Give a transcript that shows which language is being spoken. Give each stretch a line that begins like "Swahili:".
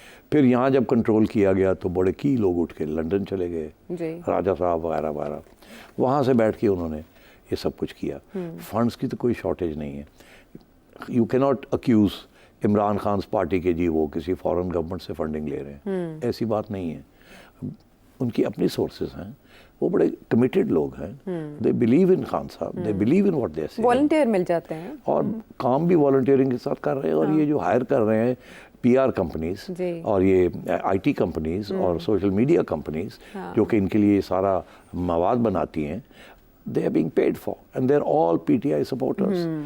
Urdu: پھر یہاں جب کنٹرول کیا گیا تو بڑے کی لوگ اٹھ کے لنڈن چلے گئے, راجہ صاحب وغیرہ وغیرہ, وہاں سے بیٹھ کے انہوں نے یہ سب کچھ کیا. فنڈز کی تو کوئی شارٹیج نہیں ہے.
English: you can not accuse Imran Khan's party
Urdu: کے جی وہ کسی فورن گورنمنٹ سے فنڈنگ لے رہے ہیں, ایسی بات نہیں ہے. ان کی اپنی سورسز ہیں, وہ بڑے کمیٹڈ لوگ ہیں.
English: they believe in Khan sahib, they believe in what they say,
Urdu: والنٹیئر مل جاتے ہیں اور کام بھی والنٹیئرنگ کے ساتھ کر رہے ہیں. اور یہ جو ہائر کر رہے ہیں پی آر کمپنیز اور یہ آئی ٹی کمپنیز اور سوشل میڈیا کمپنیز جو کہ ان کے لیے سارا مواد بناتی ہیں,
English: they are being paid for and they're all PTI supporters.